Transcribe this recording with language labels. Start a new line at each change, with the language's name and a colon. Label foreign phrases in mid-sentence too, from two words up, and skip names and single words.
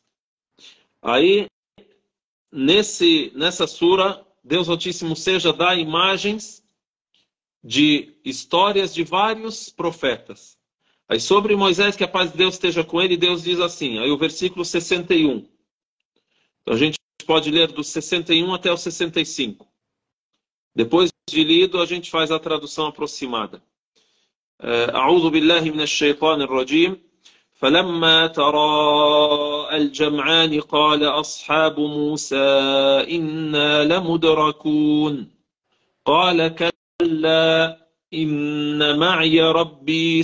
Portuguese: Aí, nessa Sura, Deus Altíssimo seja dá imagens de histórias de vários profetas. Aí sobre Moisés, que a paz de Deus esteja com ele, Deus diz assim, aí o versículo 61. Então a gente pode ler do 61 até o 65. Depois de lido, a gente faz a tradução aproximada.
Arabic: أعوذ بالله من الشيطان الرجيم فلما تراءى الجمعان قال أصحاب موسى إنا لمدركون قال كلا إن معي ربي